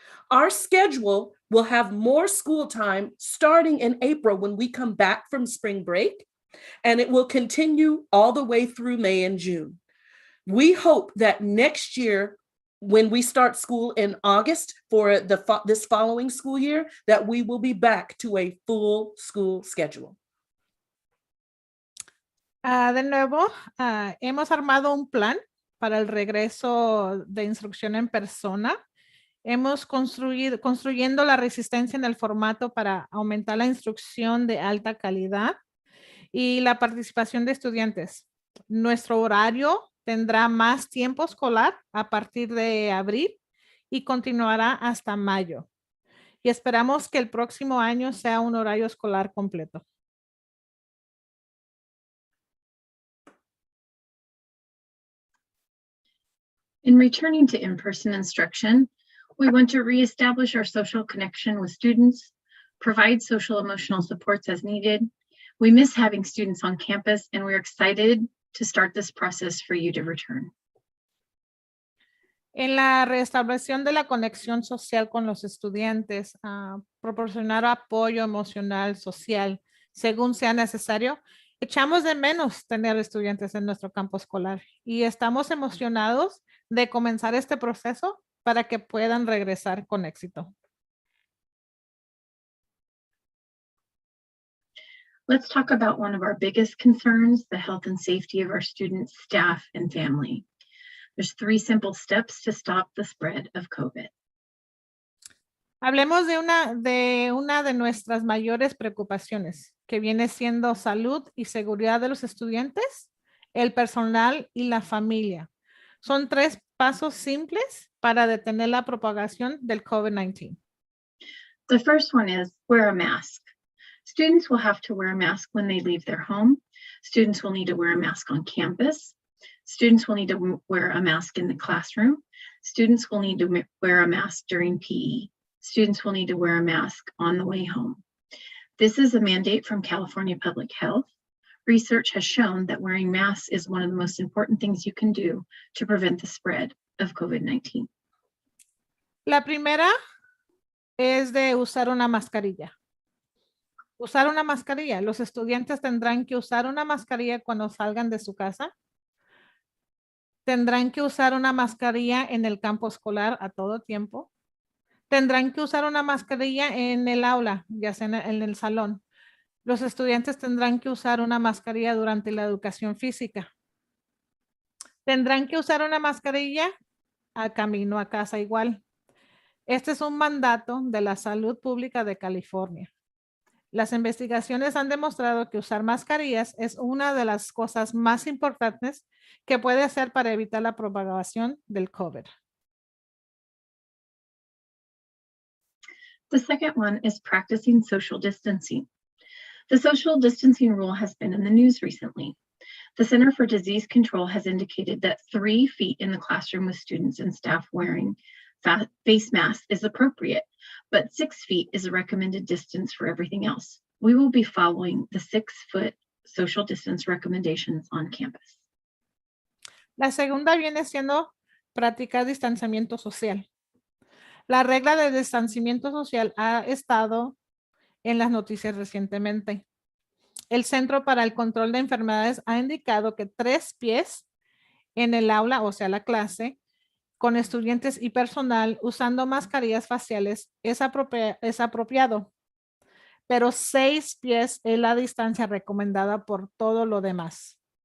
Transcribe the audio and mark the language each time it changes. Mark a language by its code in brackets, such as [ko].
[en] Our schedule will have more school time starting in April when we come back from spring break, and it will continue all the way through May and June. We hope that next year, when we start school in August for this following school year, that we will be back to a full school schedule. [es] De nuevo, hemos armado un plan para el regreso de instrucción en persona. Hemos construyendo la resistencia en el formato para aumentar la instrucción de alta calidad y la participación de estudiantes. Nuestro horario tendrá más tiempo escolar a partir de abril y continuará hasta mayo. Y esperamos que el próximo año sea un horario escolar completo. [en] In returning to in-person instruction, we want to reestablish our social connection with students, provide social emotional supports as needed. We miss having students on campus, and we're excited to start this process for you to return. [es] En la restauración de la conexión social con los estudiantes, proporcionar apoyo emocional, social, según sea necesario, echamos de menos tener estudiantes en nuestro campo escolar y estamos emocionados de comenzar este proceso para que puedan regresar con éxito. [en] Let's talk about one of our biggest concerns, the health and safety of our students, staff, and family. There's 3 simple steps to stop the spread of COVID. [es] Hablemos de una de nuestras mayores preocupaciones, que viene siendo salud y seguridad de los estudiantes, el personal y la familia. Son 3 pasos simples para detener la propagación del COVID-19. [en] The first one is wear a mask. Students will have to wear a mask when they leave their home. Students will need to wear a mask on campus. Students will need to wear a mask in the classroom. Students will need to wear a mask during PE. Students will need to wear a mask on the way home. This is a mandate from California Public Health. Research has shown that wearing masks is one of the most important things you can do to prevent the spread of COVID-19. [es] La primera es de usar una mascarilla. Usar una mascarilla. Los estudiantes tendrán que usar una mascarilla cuando salgan de su casa. Tendrán que usar una mascarilla en el campo escolar a todo tiempo. Tendrán que usar una mascarilla en el aula, ya sea en el salón. Los estudiantes tendrán que usar una mascarilla durante la educación física. Tendrán que usar una mascarilla al camino a casa igual. Este es un mandato de la salud pública de California. Las investigaciones han demostrado que usar mascarillas es una de las cosas más importantes que puede hacer para evitar la propagación del COVID. [en] The second one is practicing social distancing. The social distancing rule has been in the news recently. The Center for Disease Control has indicated that 3 feet in the classroom with students and staff wearing face masks is appropriate, but 6 feet is a recommended distance for everything else. We will be following the 6-foot social distance recommendations on campus. [es] La segunda viene siendo practicar distanciamiento social. La regla de distanciamiento social ha estado en las noticias recientemente. El Centro para el Control de Enfermedades ha indicado que 3 pies en el aula, o sea, la clase, con estudiantes y personal usando mascarillas faciales es apropiado, pero 6 pies es la distancia recomendada por todo lo demás.